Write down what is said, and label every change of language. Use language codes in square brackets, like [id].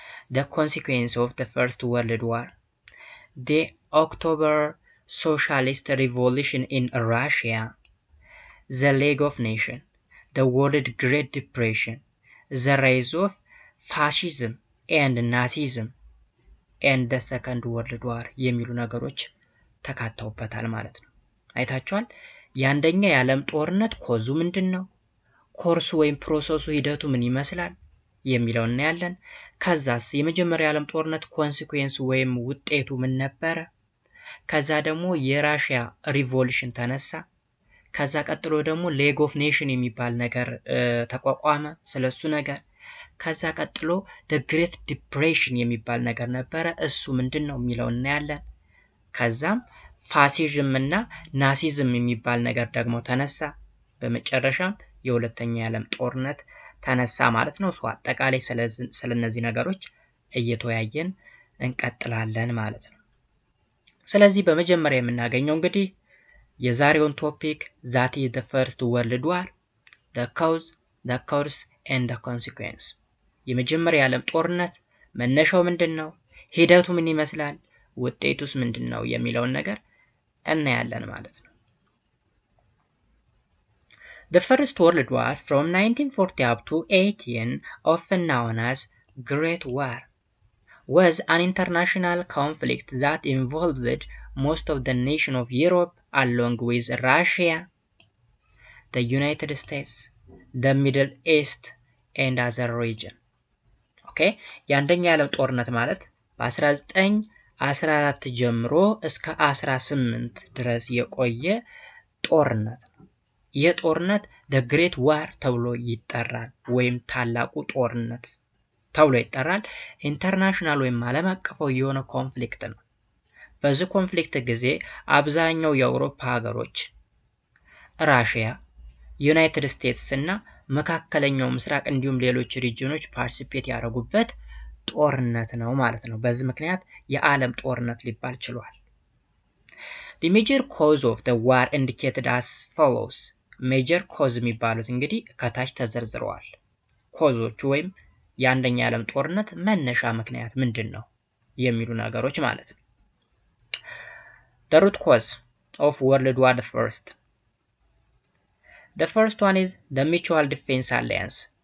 [en] the consequence of the First World War, the October Socialist Revolution in Russia, the League of Nations, the World Great Depression, the rise of fascism and Nazism, and the Second World War [am] የሚሉ ነገሮች ተካተውበታል ማለት ነው። አይታችኋል። የአንደኛ የዓለም ጦርነት ኮዙ ምንድነው? ኮርሱ ወይም ፕሮሰሱ ሂደቱ ምን ይመስላል የሚለው እናያለን። ከዛስ የመጀመሪያ የዓለም ጦርነት ኮንሲኩዌንስ ወይም ውጤቱ ምን ነበረ? ከዛ ደግሞ የራሽያ ሪቮሉሽን ተነሳ። ከዛ ቀጥሎ ደግሞ ሌግ ኦፍ ኔሽን የሚባል ነገር ተቋቋመ፣ ስለሱ ነገር። ከዛ ቀጥሎ the great depression የሚባል ነገር ነበረ፣ እሱ ምንድነው የሚለው እናያለን። ከዛም ፋሲዝም እና ናሲዝም የሚባል ነገር ደግሞ ተነሳ። በመጨረሻም የሁለተኛ የዓለም ጦርነት ተነሳ ማለት ነው። አጠቃላይ ስለነዚህ ነገሮች እየተወያየን እንቀጥላለን ማለት ነው። ስለዚህ በመጀመሪያ የምናገኘው እንግዲህ የዛሬውን ቶፒክ [en] that is the first world war, the cause, the course and the consequence [am] የመጀመሪያ የዓለም ጦርነት መነሻው ምንድነው? ሂደቱ ምን ይመስላል? ውጤቱስ ምንድነው የሚለውን ነገር እናያለን ማለት ነው። [en] The First World War from 1940 up to 18, often known as Great War, was an international conflict that involved most of the nations of Europe along with Russia, the United States, the Middle East and other regions. Okay? [am] የአንደኛ የዓለም ጦርነት ማለት በ1914 ጀምሮ እስከ 18 ድረስ የቆየ ጦርነት ነው። ይህ ጦርነት the Great War ተብሎ ይጠራል ወይም ታላቁ ጦርነት ተብሎ ይጠራል። ኢንተርናሽናል ወይም ዓለም አቀፋዊ የሆነ ኮንፍሊክት ነው። በዚህ ኮንፍሊክት ጊዜ አብዛኛው የአውሮፓ ሀገሮች፣ ራሽያ፣ ዩናይትድ ስቴትስ እና መካከለኛው ምስራቅ እንዲሁም ሌሎች ሪጅኖች ፓርቲሲፔት ያደረጉበት ጦርነት ነው ማለት ነው። በዚህ ምክንያት የዓለም ጦርነት ሊባል ችሏል። [en] The major cause of the war indicated as follows. [am] ሜጀር ኮዝ የሚባሉት እንግዲህ ከታች ተዘርዝረዋል። ኮዞቹ ወይም የአንደኛ የዓለም ጦርነት መነሻ ምክንያት ምንድነው የሚሉ ነገሮች ማለት ነው። [en] The root cause of World War I. The first one is the Mutual Defense Alliance.